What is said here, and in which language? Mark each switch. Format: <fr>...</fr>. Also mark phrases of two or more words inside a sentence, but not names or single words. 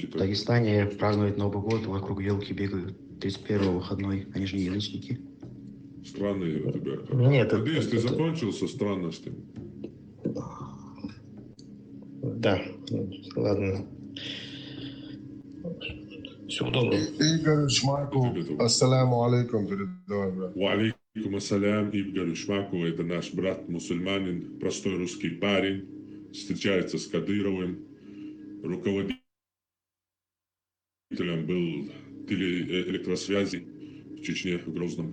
<ru>В Дагестане празднуют Новый год, вокруг елки бегают. 31-го выходной, они же не язычники. Странные у тебя. Нет, надеюсь, ты закончил со странностями. Да, ладно. Всего доброго. Игорь Шмаку,</ru> <ar>السلام عليكم,</ar> <ru>передавай, брат.</ru> <ar>وعليكم السلام,</ar> <ru>Игорь Шмаку, это наш брат мусульманин, простой русский парень, встречается с Кадыровым, руководителем был телеэлектросвязи в Чечне, в Грозном.</ru>